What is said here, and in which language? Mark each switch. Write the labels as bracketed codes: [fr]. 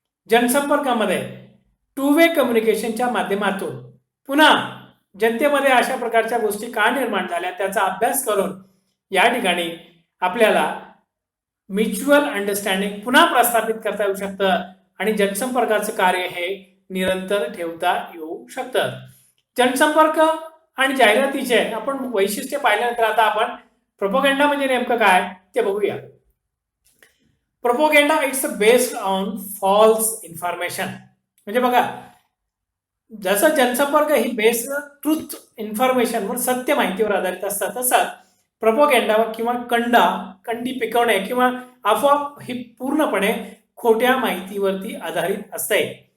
[mr] जनसंपर्कामध्ये two way कम्युनिकेशनच्या माध्यमातून पुन्हा जनतेमध्ये अशा प्रकारच्या गोष्टी का निर्माण झाल्या त्याचा अभ्यास करून या ठिकाणी आपल्याला म्युच्युअल अंडरस्टँडिंग पुन्हा प्रस्थापित करता येऊ शकतं आणि जनसंपर्काचं कार्य हे निरंतर ठेवता येऊ शकतं. जनसंपर्क आणि जाहिरातीचे आपण वैशिष्ट्य पाहिल्यानंतर आता आपण प्रोपोगंडा म्हणजे नेमकं काय ते बघूया. [en] Propaganda it's based on false information. [mr] म्हणजे बघा, जसं जनसंपर्क ही बेस्ड ट्रुथ इन्फॉर्मेशनवर, सत्य माहितीवर आधारित असतात, तसं प्रोपोगंडा किंवा कंडी पिकवणे किंवा अफवा ही पूर्णपणे खोट्या माहितीवरती आधारित असते.